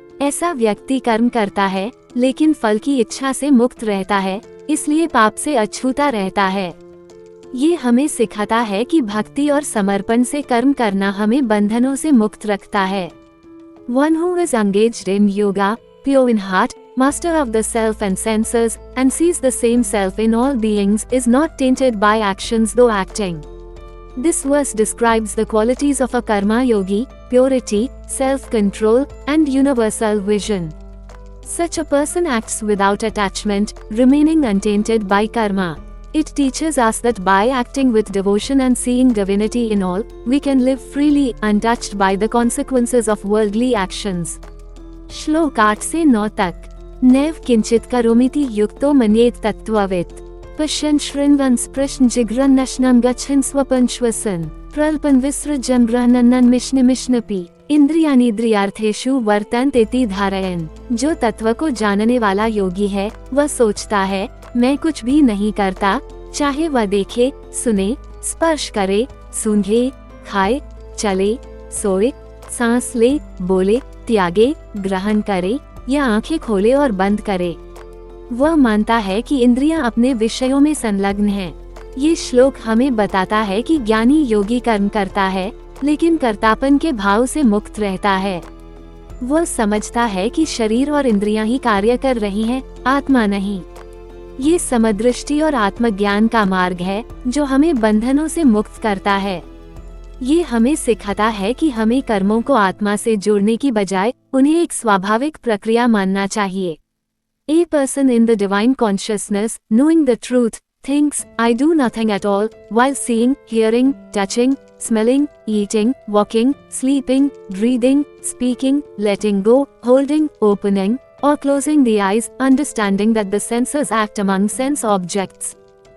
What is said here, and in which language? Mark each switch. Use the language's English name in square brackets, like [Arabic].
[Hindi] ऐसा व्यक्ति कर्म करता है, लेकिन फल की इच्छा से मुक्त रहता है, इसलिए पाप से अछूता रहता है। ये हमें सिखाता है कि भक्ति और समर्पण से कर्म करना हमें बंधनों से मुक्त रखता है। [English] One who is engaged in yoga, pure in heart, master of the self and senses, and sees the same self in all beings, is not tainted by actions though acting. This verse describes the qualities of a karma yogi: purity, self-control, and universal vision. Such a person acts without attachment, remaining untainted by karma. It teaches us that by acting with devotion and seeing divinity in all, we can live freely, untouched by the consequences of worldly actions. [Hindi] श्लोक 8 से 9 तक। [Sanskrit] नैव किंचित करोमीति युक्तो मन्येत तत्त्ववित्। पश्यन् शृण्वन् स्पृशन् जिघ्रन् नश्नं गच्छन् स्वपन् श्वसन् प्रल्पन् विसृजन् बृहन्नन् मिष्णिमिष्णपि इंद्रियानीन्द्रियार्थेषु वर्तन्ते इति धारयन्। [Hindi] जो तत्व को जानने वाला योगी है, वह सोचता है, मैं कुछ भी नहीं करता, चाहे वह देखे, सुने, स्पर्श करे, सूंघे, खाए, चले, सोए, सांस ले, बोले, त्यागे, ग्रहण करे या आंखें खोले और बंद करे। वह मानता है कि इंद्रियां अपने विषयों में संलग्न हैं। ये श्लोक हमें बताता है कि ज्ञानी योगी कर्म करता है, लेकिन कर्तापन के भाव से मुक्त रहता है। वह समझता है कि शरीर और इंद्रियां ही कार्य कर रही हैं, आत्मा नहीं। ये समदृष्टि और आत्मज्ञान का मार्ग है, जो हमें बंधनों से मुक्त करता है। ये हमें सिखाता है कि हमें कर्मों को आत्मा से जोड़ने की बजाय उन्हें एक स्वाभाविक प्रक्रिया मानना चाहिए। [English] A person in the divine consciousness, knowing the truth, thinks, I do nothing at all, while seeing, hearing, touching, smelling, eating, walking, sleeping, breathing, speaking, letting go, holding, opening, or closing the eyes, understanding that the senses act among sense objects.